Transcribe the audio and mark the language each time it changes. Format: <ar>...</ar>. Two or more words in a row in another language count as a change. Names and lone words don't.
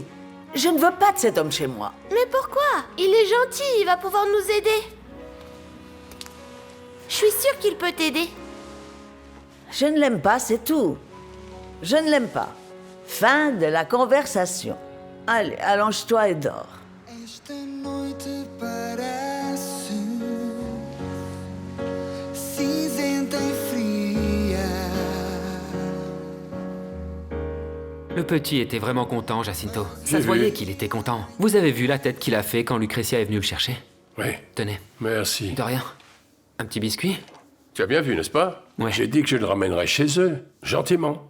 <fr>Je ne veux pas de cet homme chez moi. Mais pourquoi? Il est gentil, il va pouvoir nous aider. Je suis sûre qu'il peut t'aider. Je ne l'aime pas, c'est tout. Je ne l'aime pas. Fin de la conversation. Allez, allonge-toi et dors.</fr> <pt>Esta noite parece cinzenta e fria.</pt> <fr>Le petit était vraiment content, Jacinto. Ça se voyait qu'il était content. Vous avez vu la tête qu'il a fait quand Lucretia est venue le chercher? Oui. Tenez. Merci. De rien. Un petit biscuit? Tu as bien vu, n'est-ce pas? Ouais. J'ai dit que je le ramènerais chez eux, gentiment.</fr>